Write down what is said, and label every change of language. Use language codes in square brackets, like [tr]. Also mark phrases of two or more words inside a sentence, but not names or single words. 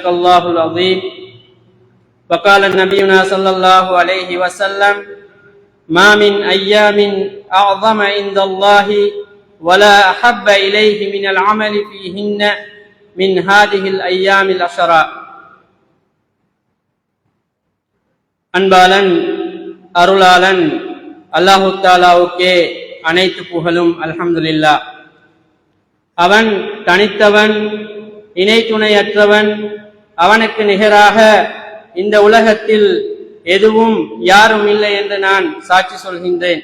[ar] الله العظيم وقال نبينا صلى الله عليه وسلم ما من أيام أعظم عند الله ولا أحب إليه من العمل فيهن من هذه الأيام العشرة [ta] அன்பாளன் அருளாளன் அல்லாஹு தஆலாவுக்கே அனைத்து புகழும் அல்ஹம்துலில்லாஹ். அவன் தனித்தவன், இணை துணையற்றவன். அவனுக்கு நிகராக இந்த உலகத்தில் எதுவும் யாரும் இல்லை என்று நான் சாட்சி சொல்கின்றேன்.